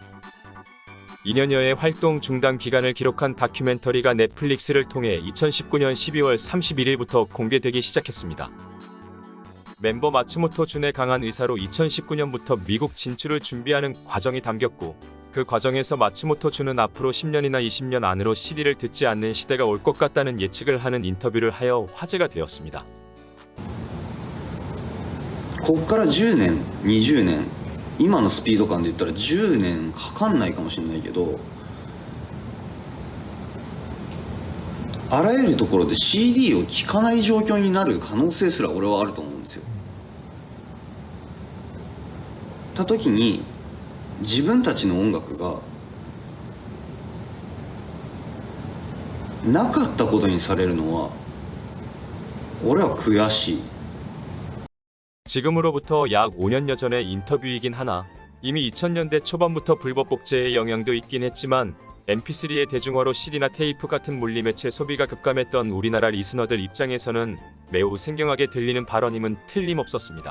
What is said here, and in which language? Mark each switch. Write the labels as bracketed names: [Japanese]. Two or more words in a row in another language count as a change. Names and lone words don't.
[Korean] 2년여의 활동 중단 기간을 기록한 다큐멘터리가 넷플릭스를 통해 2019년 12월 31일부터 공개되기 시작했습니다. 멤버 마츠모토 준의 강한 의사로 2019년부터 미국 진출을 준비하는 과정이 담겼고, 그 과정에서 마츠모토 준은 앞으로 10년이나 20년 안으로 CD를 듣지 않는 시대가 올 것 같다는 예측을 하는 인터뷰를 하여 화제가 되었습니다. [Japanese] こっから10年、20年、今のスピード感で言ったら10年かかんないかもしれないけど、あらゆるところで CD を聴かない状況になる可能性すら俺はあると思うんですよ。た時に自分たちの音楽がなかったことにされるのは俺は悔しい。 [Korean] 지금으로부터 약 5년여 전의 인터뷰이긴 하나 이미 2000년대 초반부터 불법 복제의 영향도 있긴 했지만 mp3의 대중화로 CD나 테이프 같은 물리매체 소비가 급감했던 우리나라 리스너들 입장에서는 매우 생경하게 들리는 발언임은 틀림없었습니다.